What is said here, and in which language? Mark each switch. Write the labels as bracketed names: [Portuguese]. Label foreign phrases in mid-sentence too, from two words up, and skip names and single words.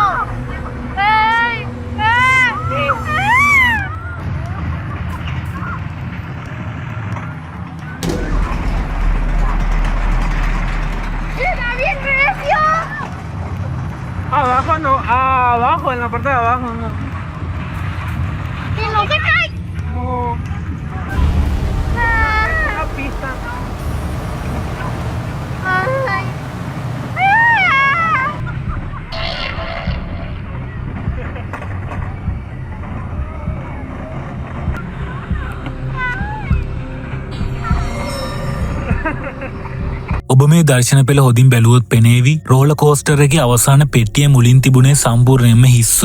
[Spanish] ¡Ay! ¡Está bien recio! Abajo no, abajo, en la parte de abajo no. ¡Que no se cae! No. La pista. ¡Ay! [Sinhala] ඔබ මේ දර්ශන පෙළ හොඳින් බැලුවොත් පෙනේවි [English] roller coaster [Sinhala] එකේ අවසාන පෙට්ටිය මුලින් තිබුණේ සම්පූර්ණයෙන්ම හිස්ව.